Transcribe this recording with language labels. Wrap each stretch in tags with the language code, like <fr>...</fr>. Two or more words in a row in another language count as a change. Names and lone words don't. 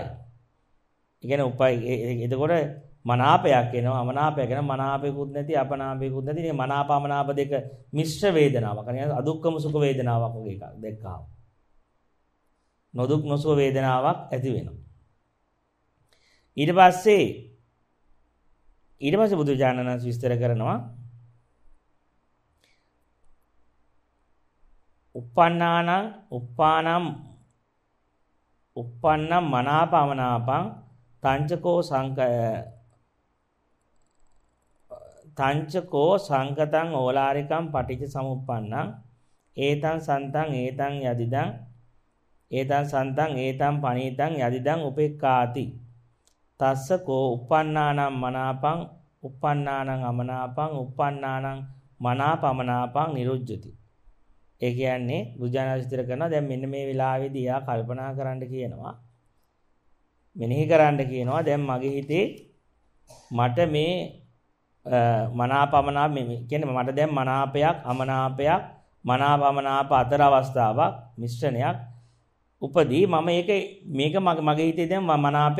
<si>ඒ කියන්නේ එතකොට මනාපයක් එනවා අමනාපයක් එනවා මනාපයකුත් නැති අපනාපයකුත් නැති මේ මනාපමනාප දෙක මිශ්‍ර වේදනාවක්. කියන්නේ අදුක්කම සුඛ වේදනාවක් වගේ එකක් දැක්කහම. නොදුක් නොසුව වේදනාවක් ඇති වෙනවා. ඊට පස්සේ බුදුජානක විස්තර කරනවා</si> <pi>uppannam මනාපමනාපං තංචකෝ සංකතං ඕලාරිකං පටිච්ච සමුප්පන්නං ඒතං සන්තං ඒතං යදිදං ඒතං සන්තං ඒතං පනීතං යදිදං උපෙක්ඛාති තස්ස කෝ uppannānaṁ මනාපං uppannānaṁ අමනාපං uppannānaṁ මනාපමනාපං නිරුජ්ජති.</pi> <si>ඒ කියන්නේ බුදුජානක විස්තර කරනවා දැන් මෙන්න මේ වෙලාවේදී යා කල්පනා කරන්න කියනවා මෙනෙහි කරන්න කියනවා දැන් මගේ හිතේ මට මේ මනාපමනාප මේ කියන්නේ මට දැන් මනාපයක් අමනාපයක් මනාපමනාප අතර අවස්ථාවක් මිශ්‍රණයක් උපදී මම මේක මගේ හිතේ දැන් මනාපය</si>